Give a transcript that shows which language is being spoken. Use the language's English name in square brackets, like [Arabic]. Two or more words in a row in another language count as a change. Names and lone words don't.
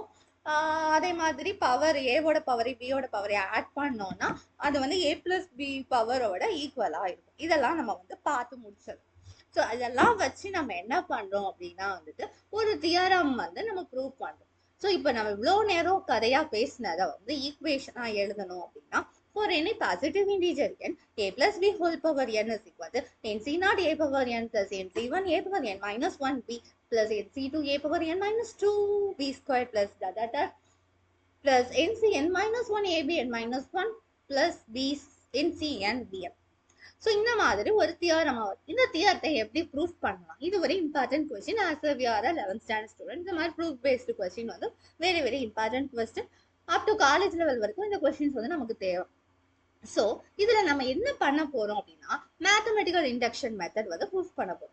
[Tamil] அதே மாதிரி பவர் ஏவோட பவரை பியோட பவரை ஆட் பண்ணோம்னா அது வந்து a + b பவரோட ஈக்குவலா இருக்கும். இதெல்லாம் நம்ம வந்து பார்த்து முடிச்சது. ஸோ அதெல்லாம் வச்சு நம்ம என்ன பண்றோம் அப்படின்னா வந்துட்டு ஒரு தியரம் வந்து நம்ம ப்ரூவ் பண்றோம். ஸோ இப்போ நம்ம இவ்வளோ நேரம் கதையா பேசினதை வந்து ஈக்குவேஷனா எழுதணும் அப்படின்னா [English] for any positive integer n, a plus b whole power n is equal to NC0 a power n plus NC1 a power n minus 1b plus NC2 a power n minus 2b squared plus plus NCn minus 1 ab n minus 1 plus b NCn bm. [Tamil] ஸோ இந்த மாதிரி ஒரு தியரமா வரும். இந்த தியரத்தை எப்படி ப்ரூஃப் பண்ணலாம்? இது ஒரு [English] important question. as we are 11th standard student, [Tamil] இந்த மாதிரி [English] proof based question வந்து very very important question. up to college level [Tamil] வரைக்கும் இந்த கொஸ்டின்ஸ் வந்து நமக்கு தேவை. ஸோ இதுல நம்ம என்ன பண்ண போறோம் அப்படின்னா [English] mathematical induction method [Tamil] வந்து ப்ரூஃப் பண்ண போறோம்.